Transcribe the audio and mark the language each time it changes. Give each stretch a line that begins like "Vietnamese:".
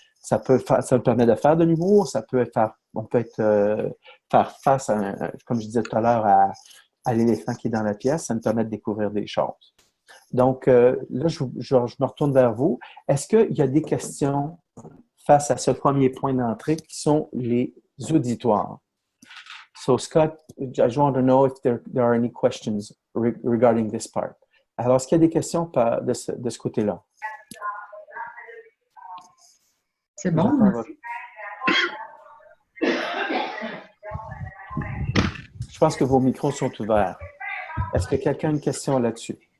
French: Ça nous permet de faire de l'humour, on peut faire face, comme je disais tout à l'heure, à l'éléphant qui est dans la pièce, ça nous permet de découvrir des choses. Donc, là, je me retourne vers vous. Est-ce qu'il y a des questions face à ce premier point d'entrée qui sont les auditoires?
English: So, Scott, I just want to know if there are any questions regarding this part.
French: Alors, est-ce qu'il y a des questions de ce côté-là? C'est bon. Je pense que vos micros sont ouverts. Est-ce que quelqu'un a une question là-dessus?